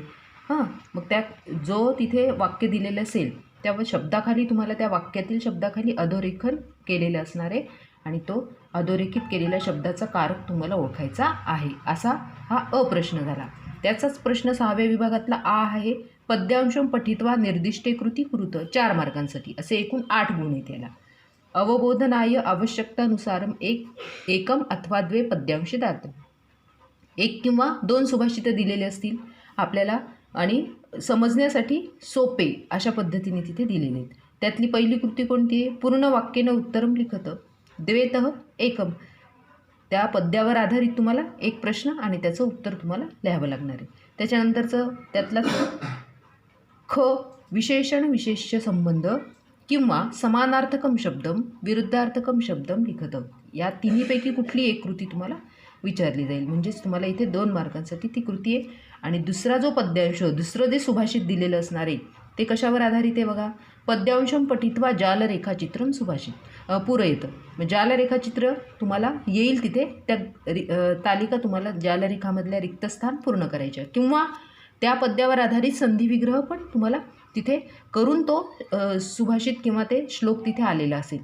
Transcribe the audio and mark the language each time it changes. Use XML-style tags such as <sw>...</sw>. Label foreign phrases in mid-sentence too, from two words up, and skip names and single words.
<mr>मग त्या जो तिथे वाक्य दिलेलं असेल त्या शब्दाखाली तुम्हाला त्या वाक्यातील शब्दाखाली अधोरेखन केलेलं असणार आहे आणि तो अधोरेखित केलेल्या शब्दाचा कारक तुम्हाला ओळखायचा आहे. असा हा प्रश्न झाला. त्याचाच प्रश्न 6व्या विभागातला आहे.</mr> <sa>पद्यांशम पठित्वा निर्दिष्टे कृती कृत.</sa> <mr>4 मार्कांसाठी. असे एकूण 8 गुण आहेत याला.</mr> <sa>अवबोधनाय आवश्यकतानुसारम एकम अथवा 2 पद्यांश दात.</sa> <mr>1 किंवा 2 सुभाषितं दिलेले असतील आपल्याला आणि समजण्यासाठी सोपे अशा पद्धतीने तिथे दिलेले आहेत. त्यातली पहिली कृती कोणती आहे?</mr> <sa>पूर्ण वाक्येनं उत्तरम लिखत. द्वेतः एकम.</sa> <mr>त्या पद्यावर आधारित तुम्हाला एक प्रश्न आणि त्याचं उत्तर तुम्हाला लिहावं लागणार आहे. त्याच्यानंतरचं त्यातला ख विशेषण विशेष्य संबंध किंवा</mr> <sa>समानार्थकम शब्दम विरुद्धार्थकम शब्दम लिखतम,</sa> <mr>या तिन्हीपैकी कुठली एक कृती तुम्हाला विचारली जाईल. म्हणजेच तुम्हाला इथे 2 मार्कांसाठी ती कृती आहे. आणि दुसरा जो पद्यांश, दुसरं जे सुभाषित दिलेलं असणार आहे ते कशावर आधारित आहे बघा.</mr> <sa>पद्यांशम पठित्वा जालरेखाचित्रम सुभाषित</sa> <mr>पुरं येतं. मग जालरेखाचित्र तुम्हाला येईल तिथे, त्या तालिका तुम्हाला जालरेखामधल्या रिक्तस्थान पूर्ण करायच्या, किंवा त्या पद्यावर आधारित संधिविग्रह पण तुम्हाला तिथे करून तो सुभाषित किंवा ते श्लोक तिथे आलेला असेल.</mr>